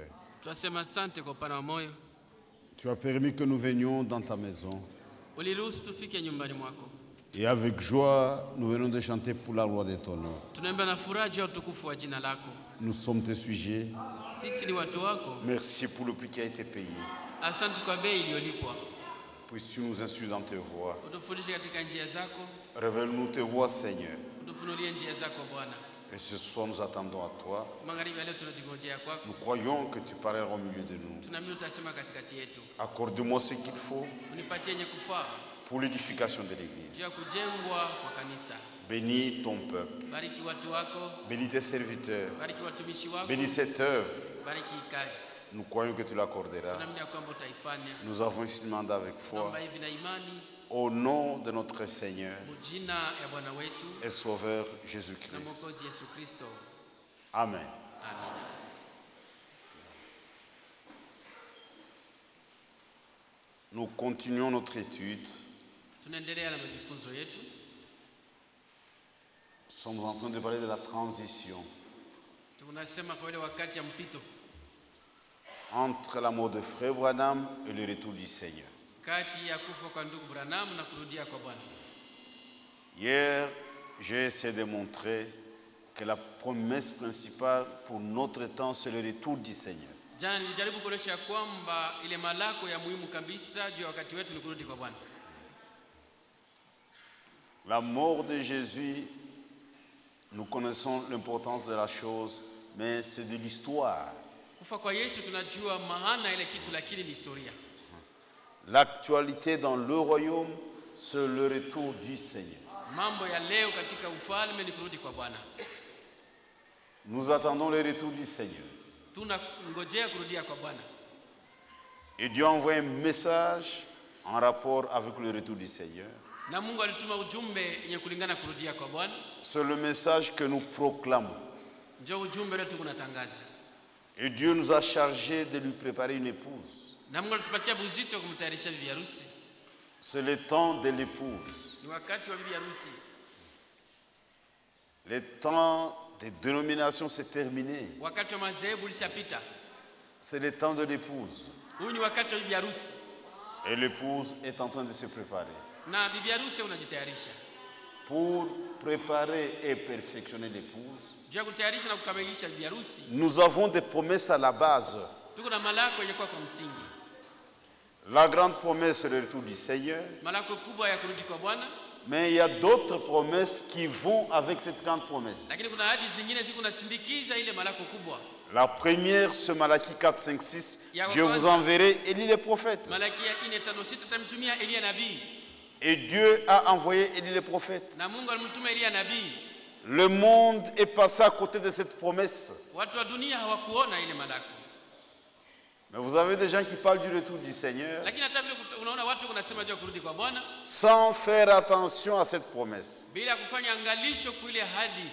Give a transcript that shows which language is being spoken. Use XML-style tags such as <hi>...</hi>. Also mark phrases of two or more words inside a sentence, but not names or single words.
<sw>Twasema asante kwa upana wa moyo.</sw> <fr>Tu as permis que nous venions dans ta maison.</fr> <sw>Uliruhusu tufike nyumbani mwako.</sw> <fr>Et avec joie, nous venons de chanter pour la gloire de ton nom.</fr> <sw>Tunaimba na furaha juu ya utukufu wa jina lako.</sw> <fr>Nous sommes tes sujets.</fr> <sw>Sisi ni watu wako.</sw> <fr>Merci pour le prix qui a été payé.</fr> <sw>Asante kwa bei iliyolipwa.</sw> <fr>Puisses-tu nous instruire dans tes voies.</fr> <sw>Utufundishe katika njia zako.</sw> <fr>Révèle-nous tes voies, Seigneur.</fr> <sw>Utufunulie njia zako Bwana.</sw> <fr>Et ce soir, nous attendons à toi.</fr> <sw>Magharibi leo tunajingojea kwako.</sw> <fr>Nous croyons que tu parleras au milieu de nous.</fr> <sw>Tunaamini utasema katikati yetu.</sw> <fr>Accorde-moi ce qu'il faut</fr> <sw>Unipatie yenye kufaa</sw> <fr>pour l'édification de</fr> <sw>juu</sw> <fr>l'Église.</fr> <sw>ya kujengwa kwa kanisa.</sw> <fr>Bénis ton peuple.</fr> <sw>Bariki watu wako.</sw> <fr>Bénis tes serviteurs.</fr> <sw>Bariki watumishi wako.</sw> <fr>Bénis cette œuvre.</fr> <sw>Bariki kazi.</sw> <fr>Nous croyons que tu l'accorderas.</fr> <sw>Tunaamini kwamba utaifanya.</sw> <fr>Nous avons ici demandé avec foi.</fr> <sw>Naomba hivi na imani</sw> <fr>Au nom de notre Seigneur</fr> <sw>mujina ya Bwana wetu</sw> <fr>et Sauveur</fr> <sw>na</sw> <fr>Jésus-Christ.</fr> <sw>Mwokozi Yesu Kristo.</sw> <fr>Amen.</fr> <sw>Amina.</sw> <fr>Nous continuons notre étude.</fr> <sw>Tunaendelea na majifunzo yetu.</sw> <fr>Nous sommes en train de parler de la transition</fr> <sw>Tunasema kwa ile wakati ya mpito</sw> <fr>entre la mort de Frère Branham et le retour du Seigneur.</fr> <sw>kati ya kufa kwa ndugu Branham na kurudia kwa Bwana.</sw> <fr>Hier, j'ai essayé de montrer que la promesse principale pour notre temps, c'est le retour du Seigneur.</fr> <sw>Jana nilijaribu kuonyesha kwamba ile malako ya muhimu kabisa juu ya wakati wetu ni kurudi kwa Bwana.</sw> <fr>La mort de Jésus, nous connaissons l'importance de la chose, mais c'est de l'histoire.</fr> <sw>Kufa kwa Yesu tunajua maana ile kitu, lakini ni historia.</sw> <fr>L'actualité dans le royaume, c'est le retour du Seigneur.</fr> <sw>Mambo ya leo katika ufalme ni kurudi kwa Bwana.</sw> <fr>Nous attendons le retour du Seigneur.</fr> <sw>Tunangojea kurudia kwa Bwana.</sw> <fr>Et Dieu a envoyé un message en rapport avec le retour du Seigneur.</fr> <sw>Na Mungu alituma ujumbe yenye kulingana kurudia kwa Bwana.</sw> <fr>C'est le message que nous proclamons.</fr> <sw>Ndio ujumbe leo tunatangaza.</sw> <fr>Et Dieu nous a chargés de lui préparer une épouse.</fr> <sw>Na Mungu alitupatia buzito kumtayarisha bibi harusi.</sw> <fr>C'est le temps de l'épouse.</fr> <sw>Ni wakati wa bibi harusi.</sw> <fr>Le temps des dénominations s'est terminé.</fr> <sw>Wakati wa madhehebu ulishapita.</sw> <fr>C'est le temps de l'épouse.</fr> <sw>Huu ni wakati wa bibi harusi.</sw> <fr>Et l'épouse est en train de se préparer.</fr> <sw>Na bibi harusi unajitayarisha.</sw> <fr>Pour préparer et perfectionner l'épouse,</fr> <sw>Juu ya kutayarisha na kukamilisha bibi harusi,</sw> <fr>nous avons des promesses à la base.</fr> <sw>tuko na malako yenye kwa msingi.</sw> <fr>La grande promesse, c'est le retour du Seigneur.</fr> <sw>Malako kubwa ya kurudi kwa Bwana,</sw> <fr>Mais il y a d'autres promesses qui vont avec cette grande promesse.</fr> <sw>lakini kuna ahadi zingine ziko nasindikiza ile malako kubwa.</sw> <fr>La première, c'est Malachie 4, 5, 6. Je vous enverrai Élie le prophète.</fr> <sw>Malaki ya 4:5 tamtumia Elia nabii.</sw> <fr>Et Dieu a envoyé Élie le prophète.</fr> <sw>Na Mungu alimtuma Elia nabii.</sw> <fr>Le monde est passé à côté de cette promesse.</fr> <sw>Watu wa dunia hawakuona ile malako.</sw> <fr>Mais vous avez des gens qui parlent du retour du Seigneur</fr> <sw>Lakini hata vile unaona watu wanasema juu ya kurudi kwa Bwana</sw> <fr>sans faire attention à cette promesse.</fr> <sw>bila kufanya angalisho kwa ile ahadi.</sw>